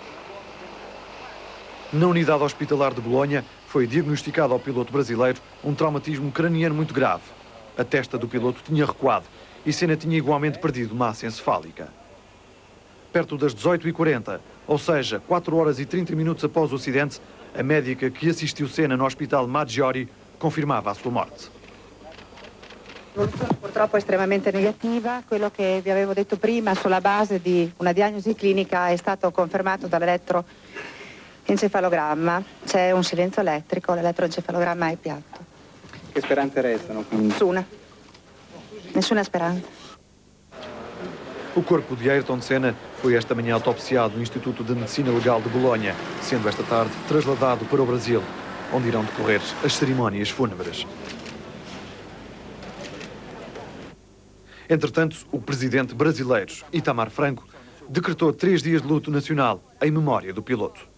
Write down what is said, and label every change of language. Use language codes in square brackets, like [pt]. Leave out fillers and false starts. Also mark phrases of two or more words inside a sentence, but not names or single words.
[pt] Na unidade hospitalar de Bolonha, foi diagnosticado ao piloto brasileiro um traumatismo craniano muito grave. A testa do piloto tinha recuado e Senna tinha igualmente perdido massa encefálica. Perto das 18h40, ou seja, 4 horas e 30 minutos após o acidente, a médica que assistiu Senna no Hospital Maggiore confirmava a sua morte. [it] L'evoluzione purtroppo è estremamente negativa. Quello che vi avevo detto prima sulla base di una diagnosi clinica è stato confermato dall'elettroencefalogramma. C'è un silenzio elettrico, l'elettroencefalogramma è piatto. Che speranze restano? Nessuna speranza. [pt] O corpo de Ayrton Senna foi esta manhã autopsiado no Instituto de Medicina Legal de Bolonha, sendo esta tarde trasladado para o Brasil, onde irão decorrer as cerimónias fúnebres. Entretanto, o presidente brasileiro, Itamar Franco, decretou 3 dias de luto nacional em memória do piloto.